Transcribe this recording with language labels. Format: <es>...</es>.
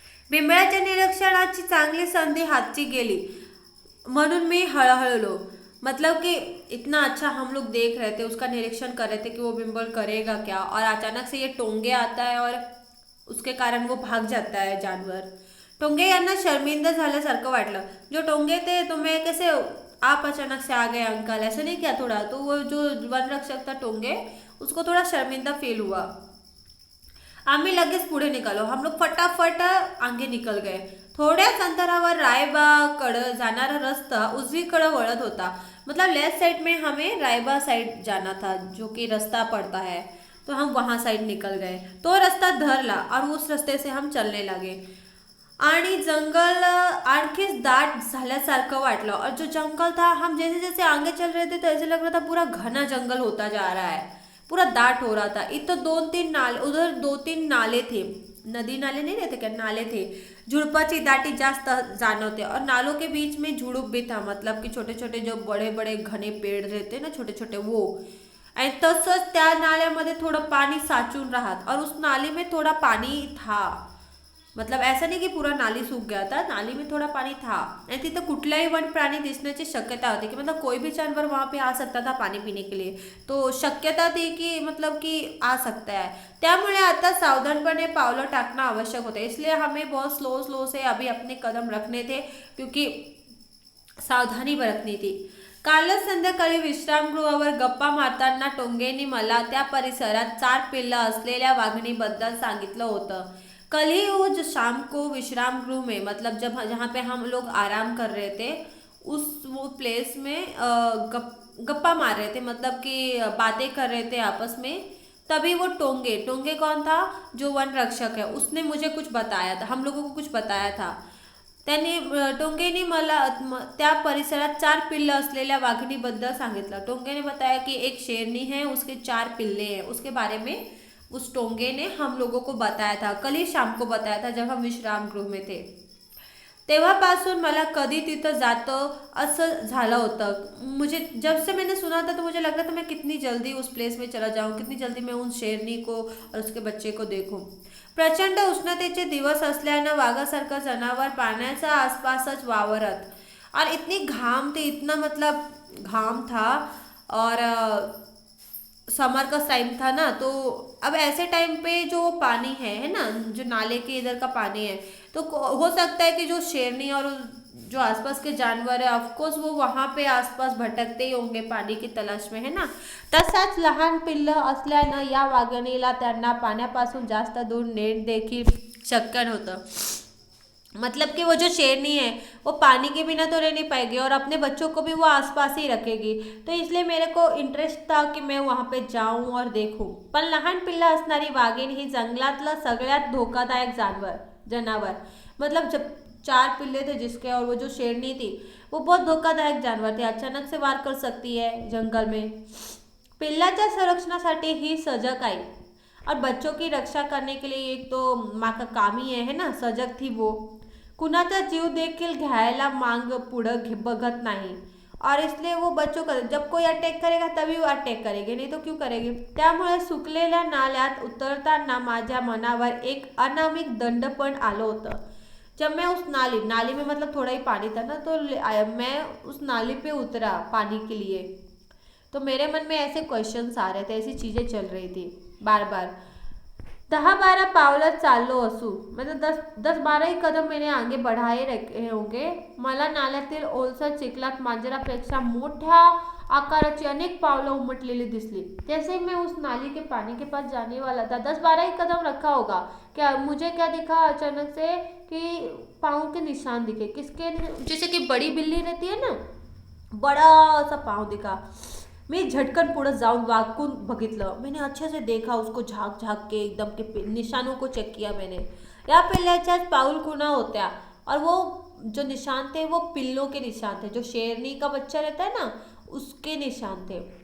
<mr>बिंबळाच्या निरीक्षणाची चांगली संधी हातची गेली म्हणून मी हळहळलो.</mr> <hi>मतलब कि इतना अच्छा हम लोग देख रहे थे, उसका निरीक्षण कर रहे थे कि वो बिम्बल करेगा क्या, और अचानक से ये टोंगे आता है और उसके कारण वो भाग जाता है जानवर.</hi> <mr>टोंगे यांना शर्मिंदा झाल्यासारखं वाटलं.</mr> <hi>जो टोंगे थे तो मैं कैसे आप अचानक से आ गए अंकल, ऐसे नहीं किया थोड़ा. तो वो जो वन रक्षक था टोंगे, उसको थोड़ा शर्मिंदा फील हुआ.</hi> <mr>आम्ही लगेच पुढे निघालो.</mr> <hi>हम लोग फटाफट आगे निकल गए.</hi> <mr>थोड्याच अंतरावर रायबाकडं जाणारा रस्ता उजवीकडं वळत होता.</mr> <hi>मतलब लेफ्ट साइड में हमें रायबा साइड जाना था, जो कि रास्ता पड़ता है. तो हम वहाँ साइड निकल गए. तो रास्ता धरला और उस रास्ते से हम चलने लगे.</hi> <mr>आणि जंगल आणखीच दाट झाल्यासारखं वाटलं.</mr> <hi>और जो जंगल था, हम जैसे जैसे आगे चल रहे थे तो ऐसे लग रहा था पूरा घना जंगल होता जा रहा है, पूरा दाट हो रहा था. इधर 2-3 नाले, उधर 2-3 नाले थे. नदी नाले नहीं रहते क्या, नाले थे.</hi> <mr>झुडपाची दाटी जास्त जाणवते</mr> <hi>और नालों के बीच में झुडूप भी था. मतलब कि छोटे छोटे जो बड़े बड़े घने पेड़ रहते ना, छोटे छोटे, वो.</hi> <mr>आणि तसंच त्या नाल्यामध्ये थोडं पाणी साचून राहत</mr> <hi>और उस नाली में थोड़ा पानी था. मतलब ऐसा नहीं कि पूरा नाली सूख गया था, नाली में थोड़ा पानी था.</hi> <mr>आणि तिथं कुठलाही वन प्राणी दिसण्याची शक्यता होती,</mr> <hi>कि मतलब कोई भी जानवर वहाँ पे आ सकता था पानी पीने के लिए. तो शक्यता थी कि मतलब कि आ सकता है.</hi> <mr>त्यामुळे आता सावधानपणे पावलं टाकणं आवश्यक होतं.</mr> <hi>इसलिए हमें बहुत स्लो स्लो से अभी अपने कदम रखने थे, क्योंकि सावधानी बरतनी थी.</hi> <mr>कालच संध्याकाळी विश्रामगृहावर गप्पा मारताना टोंगेंनी मला त्या परिसरात 4 पिल्लं असलेल्या वाघिणीबद्दल सांगितलं होतं.</mr> <hi>कल ही वो जो शाम को विश्राम गृह में, मतलब जब जहाँ पे हम लोग आराम कर रहे थे, उस वो प्लेस में गप्पा मार रहे थे, मतलब कि बातें कर रहे थे आपस में. तभी वो टोंगे टोंगे कौन था, जो वन रक्षक है, उसने मुझे कुछ बताया था, हम लोगों को कुछ बताया था.</hi> <mr>त्याने टोंगेने मला त्या परिसरात 4 पिल्लं असलेल्या वाघिणीबद्दल सांगितलं.</mr> <hi>टोंगे ने बताया कि एक शेरनी है, उसके 4 पिल्ले हैं. उसके बारे में उस टोंगे ने हम लोगों को बताया था, कल ही शाम को बताया था जब हम विश्राम गृह में थे.</hi> <mr>तेव्हापासून मला कधी तिथं जातं असं झालं होतं.</mr> <hi>मुझे जब से मैंने सुना था तो मुझे लग रहा था मैं कितनी जल्दी उस प्लेस में चला जाऊं, कितनी जल्दी मैं उन शेरनी को और उसके बच्चे को देखूं.</hi> <mr>प्रचंड उष्णतेचे दिवस असल्यानं वाघासारखं जनावर पाण्याच्या आसपासच वावरत.</mr> <hi>और इतनी घाम थी, इतना मतलब घाम था. और समर का टाइम था ना, तो अब ऐसे टाइम पे जो पानी है ना, जो नाले के इधर का पानी है, तो हो सकता है कि जो शेरनी और जो आसपास के जानवर है, ऑफकोर्स वो वहाँ पे आसपास भटकते ही होंगे पानी की तलाश में, है ना.</hi> <mr>तसाच लहान पिल्लं असल्यानं या वाघिणीला त्यांना पाण्यापासून जास्त दूर नेट देखील शक्य नव्हतं.</mr> <hi>मतलब कि वो जो शेरनी है वो पानी के बिना तो रह नहीं पाएगी और अपने बच्चों को भी वो आसपास ही रखेगी. तो इसलिए मेरे को इंटरेस्ट था कि मैं वहाँ पे जाऊँ और देखूँ.</hi> <mr>पण लहान पिल्ला असणारी वाघीण ही जंगलातलं सगळ्यात धोकादायक जनावर.</mr> <hi>मतलब जब 4 पिल्ले थे जिसके, और वो जो शेरनी थी वो बहुत धोकादायक जानवर थे, अचानक से वार कर सकती है जंगल में.</hi> <mr>पिल्लाच्या संरक्षणासाठी ही सजग आई</mr> <hi>और बच्चों की रक्षा करने के लिए एक तो माँ का काम ही है ना, सजग थी वो.</hi> <mr>कुणाचा जीव देखील घ्यायला मांग पुढं बघत नाही.</mr> <hi>और इसलिए वो बच्चों का, जब कोई अटैक करेगा तभी वो अटैक करेगी, नहीं तो क्यों करेगी.</hi> <mr>त्यामुळे सुकलेल्या नाल्यात उतरताना माझ्या मनावर एक अनामिक दंडपण आलं होतं.</mr> <hi>जब मैं उस नाली में, मतलब थोड़ा ही पानी था ना, तो मैं उस नाली पे उतरा पानी के लिए, तो मेरे मन में ऐसे क्वेश्चंस आ रहे थे, ऐसी चीज़ें चल रही थी बार बार.</hi> <mr>10-12 पावलं चाललो असू,</mr> <hi>मतलब 10-12 ही कदम मैंने आगे बढ़ाए रखे होंगे.</hi> <mr>मला नाल्यातील ओलसर चिखलात मांजरापेक्षा मोठ्या आकाराची अनेक पावलं उमटलेली दिसली।</mr> <hi>जैसे मैं उस नाली के पानी के पास जाने वाला था, 10-12 ही कदम रखा होगा, क्या मुझे क्या दिखा अचानक से कि पाँव के निशान दिखे। किसके? जैसे कि बड़ी बिल्ली रहती है ना, बड़ा सा पाँव दिखा।</hi> <mr>मी झटकन पुढे जाऊन वाकून बघितलं।</mr> <hi>मैंने अच्छे से देखा उसको, झाक झाक के एकदम के निशानों को चेक किया मैंने।</hi> <mr>या पिल्ल्याच्याच पाऊल खुणा होत्या,</mr> <hi>और वो जो निशान थे वो पिल्लों के निशान थे। जो शेरनी का बच्चा रहता है ना, उसके निशान थे।</hi>